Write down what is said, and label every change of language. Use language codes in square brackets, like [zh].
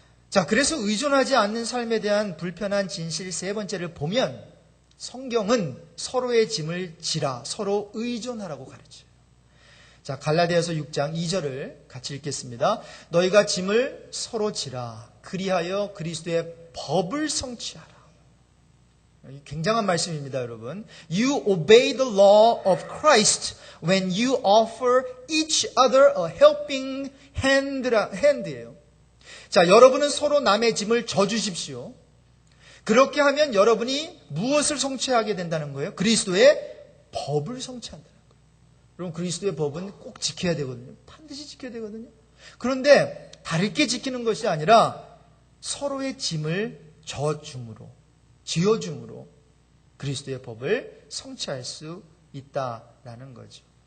[ko] 자, 그래서 의존하지 않는 삶에 대한 불편한 진실 세 번째를 보면 성경은 서로의 짐을 지라 서로 의존하라고 가르쳐요. 자, 갈라디아서 6장 2절을 같이 읽겠습니다. 너희가 짐을 서로 지라. 그리하여 그리스도의 법을 성취하라. 굉장한 말씀입니다, 여러분. [en] You obey the law of Christ when you offer each other a helping hand예요. [ko] 자, 여러분은 서로 남의 짐을 져주십시오. 그렇게 하면 여러분이 무엇을 성취하게 된다는 거예요? 그리스도의 법을 성취한다는 거예요. 여러분, 그리스도의 법은 꼭 지켜야 되거든요. 반드시 지켜야 되거든요. 그런데 다르게 지키는 것이 아니라 서로의 짐을 져줌으로, 지어줌으로 그리스도의 법을 성취할 수 있다라는 거죠.